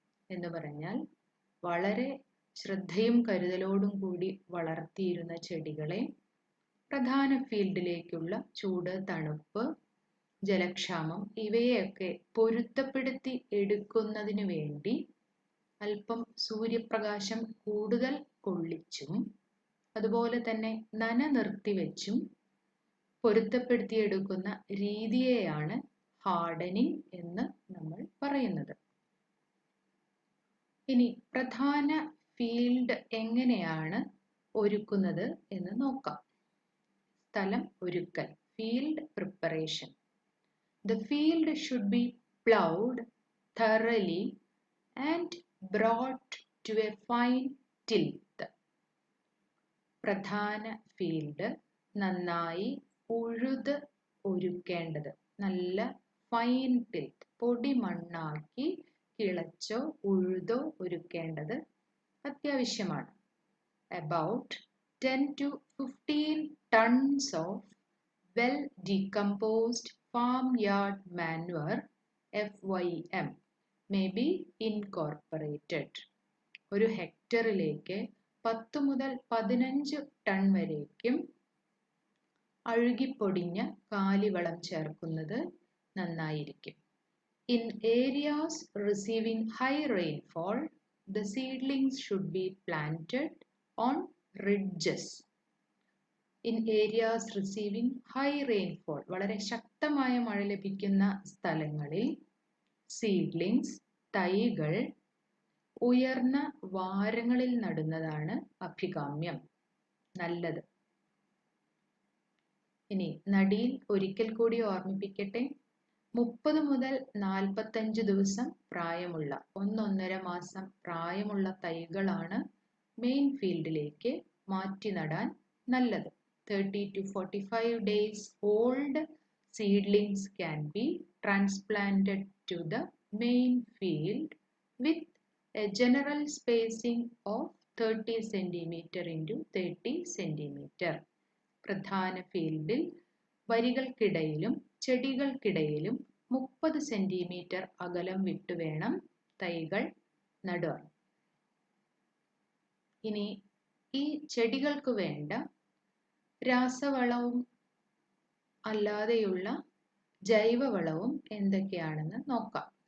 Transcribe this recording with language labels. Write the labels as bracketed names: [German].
[Malayalam] എന്ന് പറഞ്ഞാൽ വളരെ ശ്രദ്ധയും കരുതലോടും കൂടി വളർത്തിയിരുന്ന ചെടികളെ പ്രധാന ഫീൽഡിലേക്കുള്ള ചൂട്, തണുപ്പ്, ജലക്ഷാമം ഇവയെയൊക്കെ പൊരുത്തപ്പെടുത്തി എടുക്കുന്നതിന് വേണ്ടി അല്പം സൂര്യപ്രകാശം കൂടുതൽ കൊള്ളിച്ചും അതുപോലെ തന്നെ നന നിർത്തിവെച്ചും പൊരുത്തപ്പെടുത്തിയെടുക്കുന്ന രീതിയെയാണ് ഹാർഡനിങ് എന്ന് നമ്മൾ പറയുന്നത്. ഇനി പ്രധാന ഫീൽഡ് എങ്ങനെയാണ് ഒരുക്കുന്നത് എന്ന് നോക്കാം. സ്ഥലം ഒരുക്കൽ, field preparation. [English] The field should be plowed thoroughly and brought to a fine tilth. [Malayalam] പ്രധാന ഫീൽഡ് നന്നായി ഉഴുത് ഒരുക്കേണ്ടത്, നല്ല ഫൈൻ ടിൽത്ത്, പൊടി മണ്ണാക്കി കിളച്ചോ ഉഴുതോ ഒരുക്കേണ്ടത് അത്യാവശ്യമാണ്. [English] About 10 to 15 tons of well decomposed farmyard manure FYM may be incorporated. [Malayalam] ഒരു ഹെക്ടറിലേക്ക് 10 മുതൽ 15 ടൺ വരേക്കും അഴുകിപ്പൊടിഞ്ഞ കാലിവളം ചേർക്കുന്നത് നന്നായിരിക്കും. [English] In areas receiving high rainfall, the seedlings should be planted on ridges. In areas receiving high rainfall, [Malayalam] വളരെ ശക്തമായ മഴ ലഭിക്കുന്ന സ്ഥലങ്ങളിൽ സീഡ്ലിങ്സ് തൈകൾ ഉയർന്ന വാരങ്ങളിൽ നടുന്നതാണ് അഭികാമ്യം, നല്ലത്. ഇനി നടിയിൽ ഒരിക്കൽ കൂടി ഓർമ്മിപ്പിക്കട്ടെ. 30 മുതൽ 45 ദിവസം പ്രായമുള്ള 1-1.5 മാസം പ്രായമുള്ള തൈകളാണ് മെയിൻ ഫീൽഡിലേക്ക് മാറ്റി നടാൻ നല്ലത്. [English] 30 to 45 days old seedlings can be transplanted to the main field with a general spacing of 30 cm into 30 cm. [Malayalam] പ്രധാന ഫീൽഡിൽ വരികൾക്കിടയിലും ചെടികൾക്കിടയിലും 30 സെന്റിമീറ്റർ അകലം വിട്ടു വേണം തൈകൾ നടുവാൻ. ഇനി ഈ ചെടികൾക്ക് വേണ്ട രാസവളവും അല്ലാതെയുള്ള ജൈവവളവും എന്തൊക്കെയാണെന്ന് നോക്കാം.